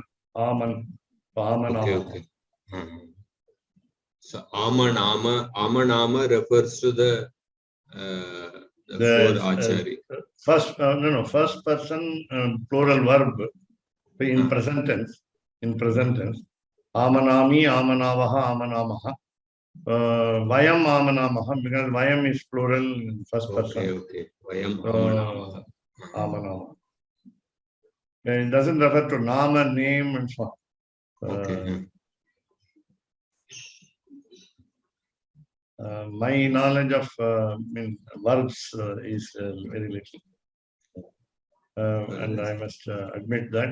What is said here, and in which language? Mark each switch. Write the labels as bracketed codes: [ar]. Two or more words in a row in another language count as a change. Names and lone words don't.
[en] Okay. So amanama refers to the four achari. First person plural verb in present tense. [sa] अमनामि अमनावहः अमनामहः. वयम् अमनामहः, [en] because vyam is plural in first person. [sa] Okay. वयम् अमनामहः. Amanama. [en] It doesn't refer to nama, name, and so on. My knowledge of verbs is very little. And I must admit that.